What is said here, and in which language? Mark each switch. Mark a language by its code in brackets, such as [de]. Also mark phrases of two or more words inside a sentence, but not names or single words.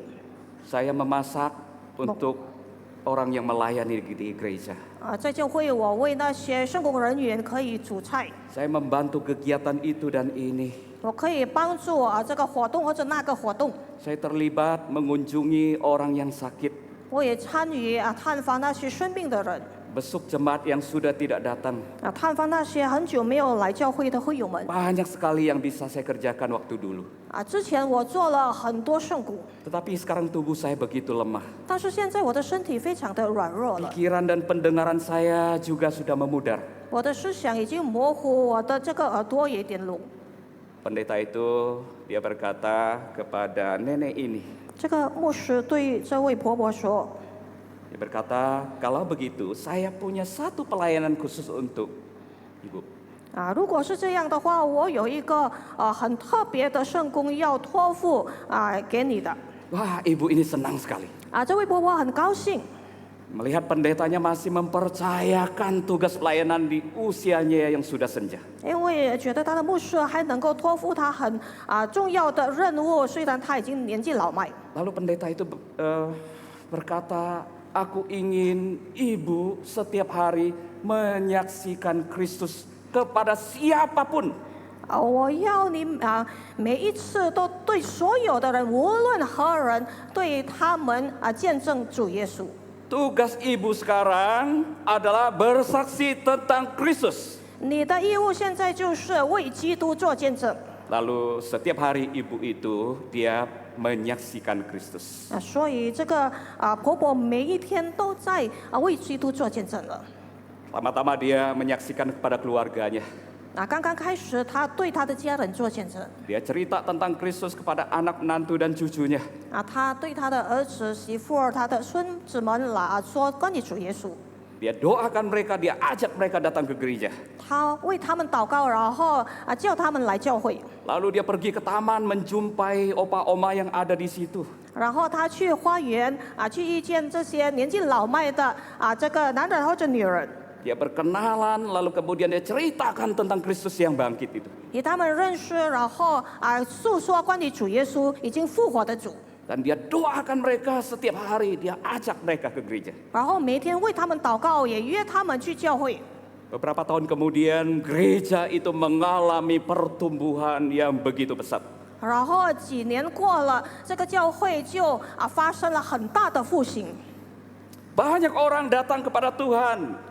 [id] Saya memasak untuk orang yang melayani di gereja. [zh] 在教会我为那些圣工人员可以煮菜， [id] Saya membantu kegiatan itu dan ini. [zh] 我可以帮助这个活动或者那个活动， [id] Saya terlibat mengunjungi orang yang sakit, [zh] 我也参与探访那些生病的人， [id] besuk jemaat yang sudah tidak datang. [zh] 探访那些很久没有来教会的会友们。 [id] Banyak sekali yang bisa saya kerjakan waktu dulu. [zh] 之前我做了很多圣鼓， [id] Tetapi sekarang tubuh saya begitu lemah. [zh] 但是现在我的身体非常的软弱了， [id] Pikiran dan pendengaran saya juga sudah memudar. [zh] 我的思想已经模糊，我的这个耳朵也有点聋。 [id] Pendeta itu dia berkata kepada nenek ini. [zh] 这个牧师对这位婆婆说 [id] Dia berkata, kalau begitu saya punya satu pelayanan khusus untuk ibu. [zh] 如果是这样的话，我有一个很特别的圣工要托付给你的。 [id] Wah, ibu ini senang sekali. [zh] 这位婆婆很高兴， [id] Melihat pendetanya masih mempercayakan tugas pelayanan di usianya yang sudah senja. [zh] 因为觉得她的牧师还能够托付她很重要的任务，虽然她已经年纪老迈。 [id] Lalu pendeta itu berkata, aku ingin ibu setiap hari menyaksikan Kristus kepada siapapun. [zh] 我要你每一次都对所有的人，无论何人，对他们见证主耶稣。 [id] Tugas ibu sekarang adalah bersaksi tentang Kristus. [zh] 你的义务现在就是为基督做见证。 [id] Lalu setiap hari ibu itu dia menyaksikan Kristus. [zh] 所以这个婆婆每一天都在为基督做见证了。 [id] Pertama-tama dia menyaksikan kepada keluarganya. [zh] 刚刚开始，她对她的家人做见证。 [id] Dia cerita tentang Kristus kepada anak menantu dan cucunya. [zh] 她对她的儿子、媳妇儿、她的孙子们说关于主耶稣。 [id] Dia doakan mereka, dia ajak mereka datang ke gereja. [zh] 她为他们祷告，然后叫他们来教会。 [id] Lalu dia pergi ke taman menjumpai opa-oma yang ada di situ. [zh] 然后她去花园去遇见这些年纪老迈的这个男人或者女人。 [id] Dia berkenalan, lalu kemudian dia ceritakan tentang Kristus yang bangkit itu. [zh] 与他们认识，然后诉说关于主耶稣已经复活的主。 [id] Dan dia doakan mereka setiap hari, dia ajak mereka ke gereja. [zh] 然后每天为他们祷告，也约他们去教会。 [id] Beberapa tahun kemudian gereja itu mengalami pertumbuhan yang begitu pesat. [zh] 然后几年过了，这个教会就发生了很大的复兴， [id] Banyak orang datang kepada Tuhan.